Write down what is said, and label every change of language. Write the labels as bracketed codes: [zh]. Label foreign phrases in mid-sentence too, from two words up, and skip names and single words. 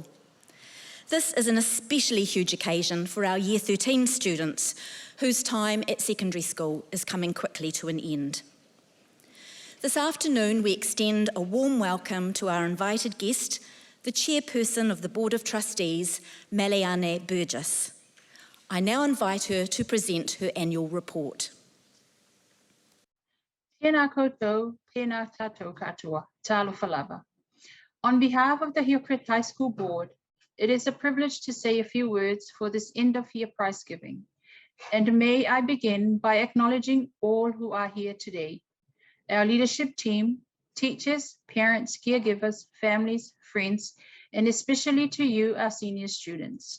[en] This is an especially huge occasion for our Year 13 students, whose time at secondary school is coming quickly to an end. This afternoon, we extend a warm welcome to our invited guest, the Chairperson of the Board of Trustees, Maliane Burgess. I now invite her to present her annual report. [mi] Tēnā koutou, tēnā tātou katoa, [sm] talofa lava. [en] On behalf of the Hillcrest High School Board, it is a privilege to say a few words for this end-of-year prize giving. And may I begin by acknowledging all who are here today. Our leadership team, teachers, parents, caregivers, families, friends, and especially to you, our senior students.